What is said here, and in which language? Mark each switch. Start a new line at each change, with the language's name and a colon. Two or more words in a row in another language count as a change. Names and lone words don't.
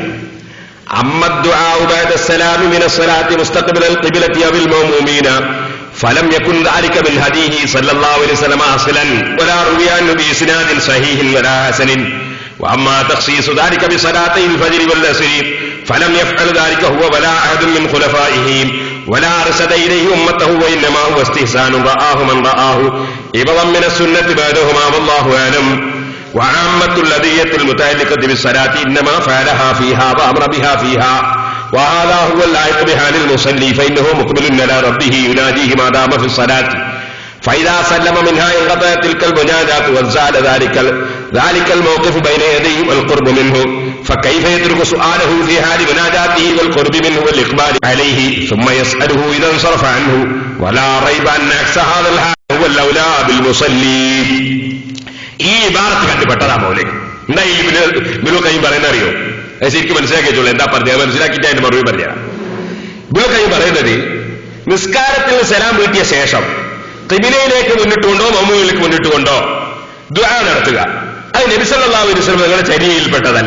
Arabic: الدعاء بعد السلام من الصلاة مستقبل القبلة أو المأمومين فلم يكن ذلك من هديه صلى الله عليه وسلم أصلا ولا روي بإسناد صحيح ولا حسن وأما تخصيص ذلك بصلاة الفجر والعصر فلم يفعل ذلك هو ولا أحد من خلفائه ولا أرشد إليه أمته وإنما هو استحسان رآه من رآه عوضا من السنة بعدهما والله أعلم وعامة الأدعية المتعلقة بالصلاة إنما فعلها فيها وأمر بها فيها وهذا هو اللائق بحال المصلي فإنه مقبل على ربه يناديه ما دام في الصلاة فإذا سلم منها انقطع تلك المناجاة وزال ذلك الموقف بين يديه والقرب منه فكيف يترك سؤاله في حال مناجاته والقرب منه والإقبال عليه ثم يسأله إذا انصرف عنه ولا ريب أن عكس هذا الحال هو الأولى بالمصلي.
Malayalam: ഈ ഇബാറത്ത് കണ്ടുപെട്ടതാ മൗലവി. എന്താ ഈ ഇബ്നുൽ ഖയ്യിം പറയുന്ന അറിയോ? ശരിക്കും മനസ്സിലാക്കിയിട്ടുള്ളൂ. എന്താ പറഞ്ഞത് മനസ്സിലാക്കിയിട്ട് അതിന്റെ മറുപടി പറഞ്ഞാ. ഇബ്നുൽ ഖയ്യിം പറയുന്നത് നിസ്കാരത്തിൽ സലാം വീട്ടിയ ശേഷം ഖിബിലയിലേക്ക് മുന്നിട്ടുകൊണ്ടോ മഅ്മൂമിലേക്ക് മുന്നിട്ടുകൊണ്ടോ ദുആ നടത്തുക, അത് നബി
Arabic: صلى الله عليه وسلم
Malayalam: തങ്ങളുടെ ചര്യയിൽപ്പെട്ടതല്ല.